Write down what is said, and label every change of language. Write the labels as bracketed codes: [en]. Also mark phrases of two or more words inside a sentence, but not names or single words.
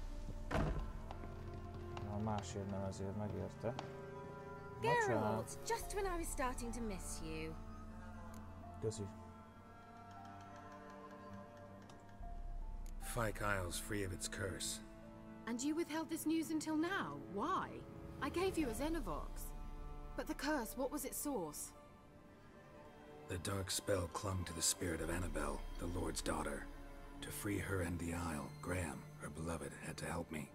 [hu] Másért nem, ezért megérte. [en] Geralt, just when I was starting to miss you. [hu] Köszi. [en] Fyke Isle's free of its curse. And you withheld this news until now? Why? I gave you a Xenovox. But the curse, what was its source? The dark spell clung to the spirit of Annabelle, the Lord's daughter. To free her and the Isle, Graham, her beloved, had to help me.